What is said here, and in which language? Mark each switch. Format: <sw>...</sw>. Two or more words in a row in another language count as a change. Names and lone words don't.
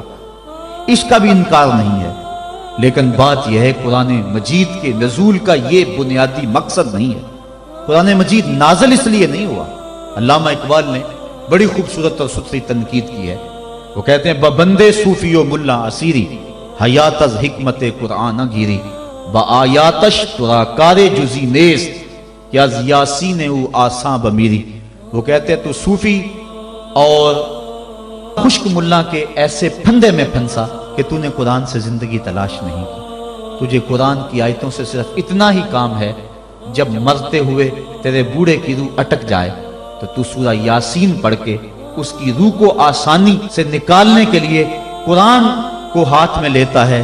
<ur>اس کا بھی انکار نہیں ہے، لیکن بات یہ ہے قرآن مجید کے نزول کا یہ بنیادی مقصد نہیں ہے۔ قرآن مجید نازل اس لیے نہیں ہوا۔ علامہ اقبال نے بڑی خوبصورت اور ستھری تنقید کی ہے۔ وہ کہتے ہیں</ur> <fa>بندے صوفی و ملا اسیری حیات از حکمت قرآن گیری با آیاتش ترا کار جزی نیست یا یاسین او آساں بمیری۔</fa> <ur>وہ کہتے ہیں تو صوفی اور خشک ملا کے ایسے پھندے میں پھنسا کہ تو نے قرآن سے زندگی تلاش نہیں کی۔ تجھے قرآن کی آیتوں سے صرف اتنا ہی کام ہے، جب مرتے ہوئے تیرے بوڑھے کی روح اٹک جائے تو تو سورہ یاسین پڑھ کے اس کی روح کو آسانی سے نکالنے کے لیے قرآن کو ہاتھ میں لیتا ہے۔</ur>